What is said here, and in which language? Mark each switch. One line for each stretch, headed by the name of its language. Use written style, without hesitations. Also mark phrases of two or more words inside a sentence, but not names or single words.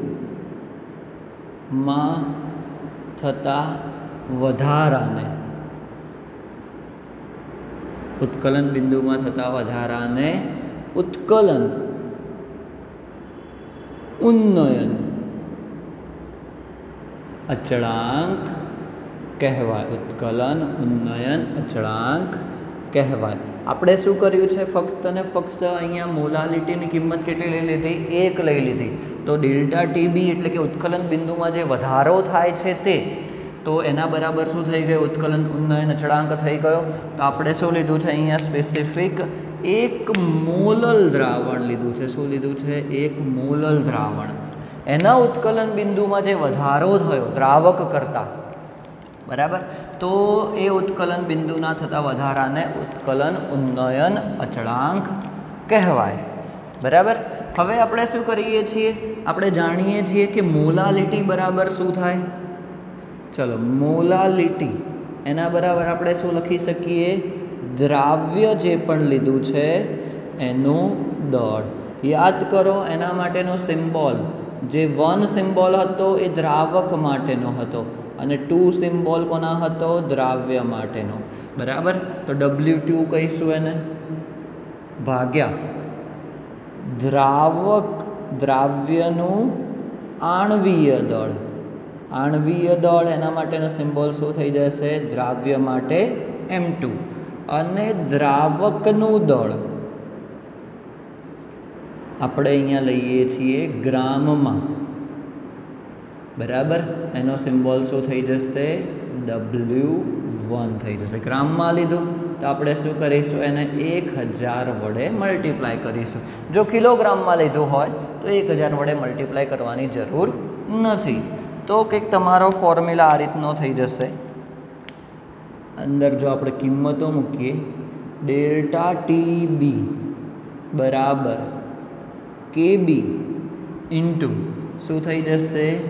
Gujarati: માં થતા વધારાને, ઉત્કલન બિંદુમાં થતા વધારાને ઉત્કલન ઉન્નયન અચળાંક કહેવાય। ઉત્કલન ઉન્નયન અચળાંક કહેવાય। આપણે શું કર્યું છે? ફક્ત ને ફક્ત અહીંયા મોલાલિટીની કિંમત કેટલી લઈ લીધી? 1 લઈ લીધી। તો
English: delta Tb
Gujarati: એટલે કે ઉત્કલન બિંદુમાં જે વધારો થાય છે તે, તો એના બરાબર શું થઈ ગયું? ઉત્કલન ઉન્નયન અચળાંક થઈ ગયો। તો આપણે શું લીધું છે અહીંયા સ્પેસિફિક 1 મોલલ દ્રાવણ લીધું છે। શું લીધું છે? 1 મોલલ દ્રાવણ। એના ઉત્કલન બિંદુમાં જે વધારો થયો દ્રાવક કરતા બરાબર, તો એ ઉત્કલન બિંદુના થતા વધારાને ઉત્કલન ઉન્નયન અચળાંક કહેવાય બરાબર। હવે આપણે શું કરીએ છીએ? આપણે જાણીએ છીએ કે મોલાલિટી બરાબર શું થાય। ચાલો મોલાલિટી એના બરાબર આપણે શું લખી શકીએ? દ્રાવ્ય જે પણ લીધું છે એનું દળ। યાદ કરો એના માટેનો સિમ્બોલ જે 1 સિમ્બોલ હતો એ દ્રાવક માટેનો હતો અને 2 સિમ્બોલ કોના હતો? દ્રાવ્ય માટેનો બરાબર। તો W2 કહીશું એને ભાગ્યા દ્રાવ્યનું આણ્વીય દળ। આણ્વીય દળ એના માટેનો સિમ્બોલ શું થઈ જશે? દ્રાવ્ય માટે M2 અને દ્રાવકનું દળ આપણે અહીંયા લઈએ છીએ ગ્રામમાં બરાબર। એનો સિમ્બોલ શું થઈ જશે? W1 થઈ જશે। ગ્રામમાં લીધું તો આપણે શું કરીશું? એને 1000 વડે મલ્ટીપ્લાય કરીશું। જો કિલોગ્રામમાં લીધું હોય તો 1000 વડે મલ્ટીપ્લાય કરવાની જરૂર નથી। તો કંઈક તમારો ફોર્મ્યુલા આ રીતનો થઈ જશે। અંદર જો આપણે કિંમતો મૂકીએ
English: delta Tb
Gujarati: બરાબર
English: Kb into
Gujarati: શું થઈ જશે?